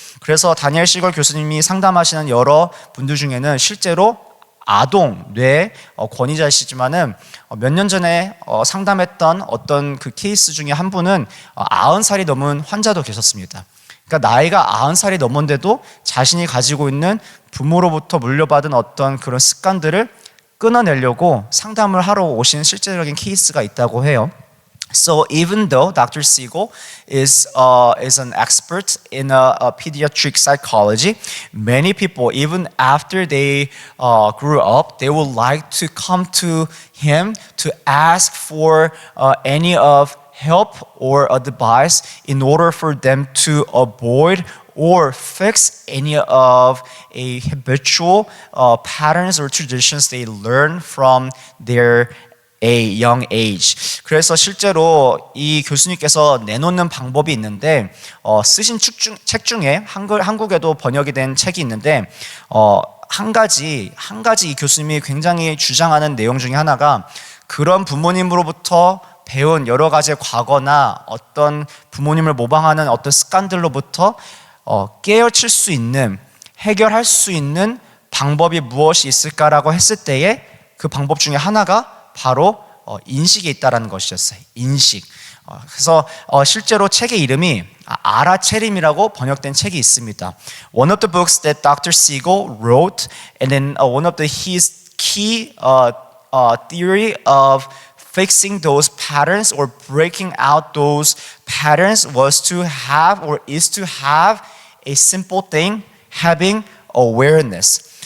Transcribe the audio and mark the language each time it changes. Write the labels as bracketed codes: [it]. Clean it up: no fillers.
[ko] 그래서 다니엘 시걸 교수님이 상담하시는 여러 분들 중에는 실제로 아동 뇌 권위자이시지만은 몇 년 전에 상담했던 어떤 그 케이스 중에 한 분은 90살이 넘은 환자도 계셨습니다. 그러니까 나이가 90살이 넘었는데도 자신이 가지고 있는 부모로부터 물려받은 어떤 그런 습관들을 끊어내려고 상담을 하러 오신 실제적인 케이스가 있다고 해요. [en] So even though Dr. Siegel is an expert in pediatric psychology, many people, even after they grew up, they would like to come to him to ask for any of help or advice in order for them to avoid or fix any of a habitual patterns or traditions they learn from their a young age. [ko] 그래서 실제로 이 교수님께서 내놓는 방법이 있는데 쓰신 책 중에 한국에도 번역이 된 책이 있는데 한 가지 이 교수님이 굉장히 주장하는 내용 중에 하나가 그런 부모님으로부터 배운 여러 가지의 과거나 어떤 부모님을 모방하는 어떤 습관들로부터 깨어칠 수 있는 해결할 수 있는 방법이 무엇이 있을까라고 했을 때에 그 방법 중에 하나가 바로 인식에 있다라는 것이었어요. 인식. 그래서 실제로 책의 이름이 아라체림이라고 번역된 책이 있습니다. [en] One of the books that Dr. Siegel wrote, and then one of his key theory of fixing those patterns or breaking out those patterns was to have or is to have a simple thing, having awareness.